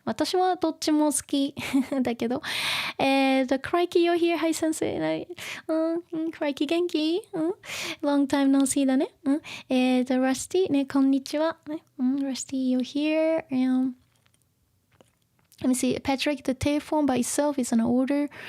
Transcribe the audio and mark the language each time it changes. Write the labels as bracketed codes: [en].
[ja] 私はどっちも好きだけど。 [en] Crikey, you're here. Hi, sensei. Crikey, [ja] 元気？ [en] Long time no see [ja] だね。 Rusty, ね、こんにちは。 [en] Rusty, you're here. Let me see. Patrick, the tail form by itself is an order.